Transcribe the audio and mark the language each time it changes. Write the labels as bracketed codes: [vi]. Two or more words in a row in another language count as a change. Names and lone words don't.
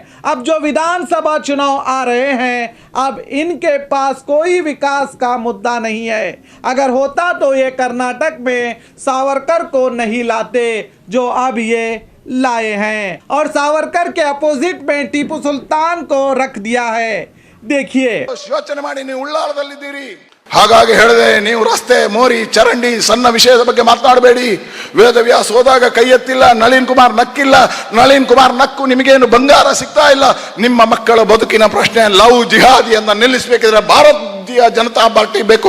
[hi] अब जो विधानसभा चुनाव आ रहे हैं, अब इनके पास कोई विकास का मुद्दा नहीं है। अगर होता तो ये कर्नाटक में सावरकर को नहीं लाते जो अब ये लाए हैं, और सावरकर के अपोजिट में टीपू सुल्तान को रख दिया है। देखिए, [kn] ಯೋಚನೆ ಮಾಡಿ ನೀವು ಉಳ್ಳಾಳದಲ್ಲಿದ್ದೀರಿ, ಹಾಗಾಗಿ ಹೇಳಿದೆ ನೀವು ರಸ್ತೆ, ಮೋರಿ, ಚರಂಡಿ, ಸಣ್ಣ ವಿಷಯದ ಬಗ್ಗೆ ಮಾತನಾಡಬೇಡಿ. ವೇದವ್ಯಾಸ ಹೋದಾಗ ಕೈ ಎತ್ತಿಲ್ಲ, ನಳಿನ್ ಕುಮಾರ್ ನಕ್ಕಿಲ್ಲ. ನಳಿನ್ ಕುಮಾರ್ ನಕ್ಕು ನಿಮಗೇನು ಬಂಗಾರ ಸಿಗ್ತಾ ಇಲ್ಲ. ನಿಮ್ಮ ಮಕ್ಕಳ ಬದುಕಿನ ಪ್ರಶ್ನೆ ಲವ್ ಜಿಹಾದಿಯನ್ನ ನಿಲ್ಲಿಸಬೇಕಿದ್ರೆ ಭಾರತೀಯ ಜನತಾ ಪಾರ್ಟಿ ಬೇಕು.